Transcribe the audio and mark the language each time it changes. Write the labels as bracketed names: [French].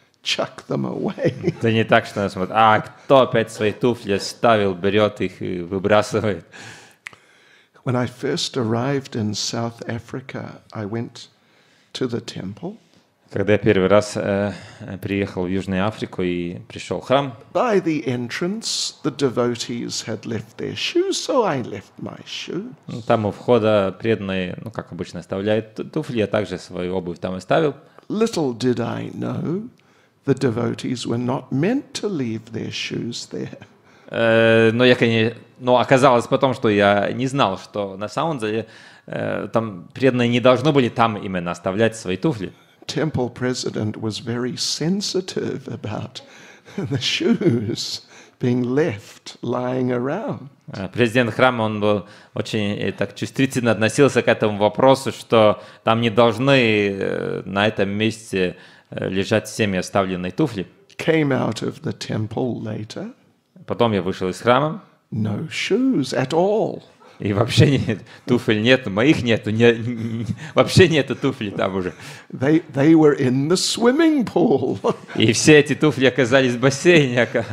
[English] Chuck them away. [Russian] Это не так, что она смотрит, кто опять свои туфли оставил, берет их и выбрасывает. [English] When I first arrived in South Africa, I went to the temple. [Russian] Когда я первый раз приехал в Южную Африку и пришел в храм, [English] By the entrance, the devotees had left their shoes, so I left my shoes. [Russian] там у входа преданные, как обычно, оставляют туфли, я также свою обувь там оставил. [English] Little did I know, the devotees were not meant to leave their shoes there. [Russian] Но оказалось потом, что я не знал, что на самом деле там преданные не должны были там именно оставлять свои туфли. [English] Temple president was very sensitive about the shoes being left lying around. [Russian] Президент храма, он был очень так чувствительно относился к этому вопросу, что там не должны на этом месте лежать всеми оставленные туфли. [English] Came out of the temple later. [Russian] Потом я вышел из храма. [English] No shoes at all. [Russian] И вообще туфель нет, моих нету, вообще нету туфлей там уже. [English] They were in the swimming pool. [Russian] И все эти туфли оказались в бассейне.